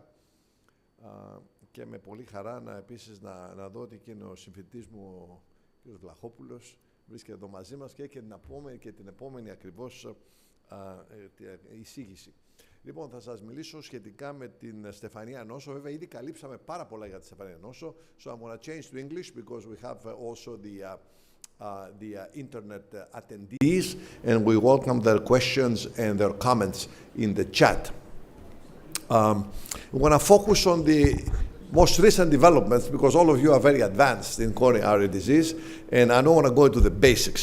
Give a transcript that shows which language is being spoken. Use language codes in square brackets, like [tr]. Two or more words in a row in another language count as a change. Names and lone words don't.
[el] Και με πολύ χαρά επίσης να δω ότι και είναι ο συμφοιτητής μου, ο κύριος Βλαχόπουλος, βρίσκεται εδώ μαζί μας και την επόμενη ακριβώς εισήγηση. Λοιπόν, θα σας μιλήσω σχετικά με την Στεφανία Νόσο. Βέβαια, ήδη καλύψαμε πάρα πολλά για τη Στεφανία Νόσο. [en] So I'm going to change to English because we have also the internet attendees, and we welcome their questions and their comments in the chat. We want to focus on the most recent developments because all of you are very advanced in coronary disease, and I don't want to go into the basics.